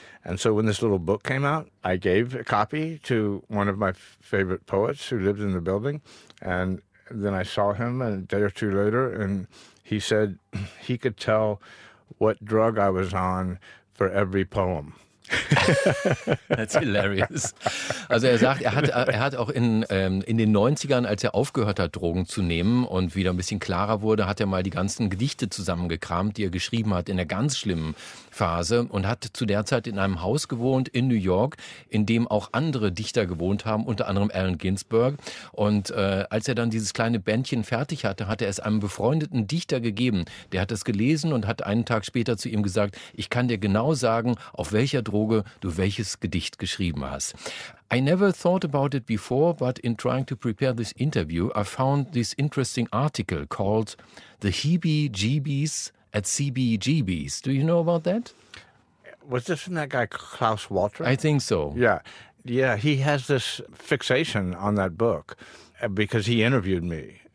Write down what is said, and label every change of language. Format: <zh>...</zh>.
<en>And so when this little book came out, I gave a copy to one of my favorite poets who lived in the building. And then I saw him a day or two later, and he said he could tell what drug I was on for every poem. That's hilarious.</en> <de>Also er sagt, er hat auch in den 90ern, als er aufgehört hat, Drogen zu nehmen und wieder ein bisschen klarer wurde, hat er mal die ganzen Gedichte zusammengekramt, die er geschrieben hat in der ganz schlimmen Phase, und hat zu der Zeit in einem Haus gewohnt in New York, in dem auch andere Dichter gewohnt haben, unter anderem Allen Ginsberg. Und als er dann dieses kleine Bändchen fertig hatte, hat er es einem befreundeten Dichter gegeben. Der hat es gelesen und hat einen Tag später zu ihm gesagt, ich kann dir genau sagen, auf welcher Droge du welches Gedicht geschrieben hast.</de> <en>I never thought about it before, but in trying to prepare this interview, I found this interesting article called The Heebie-Jeebies at CBGB's. Do you know about that? Was this from that guy Klaus Walter? I think so. Yeah, he has this fixation on that book because he interviewed me</en>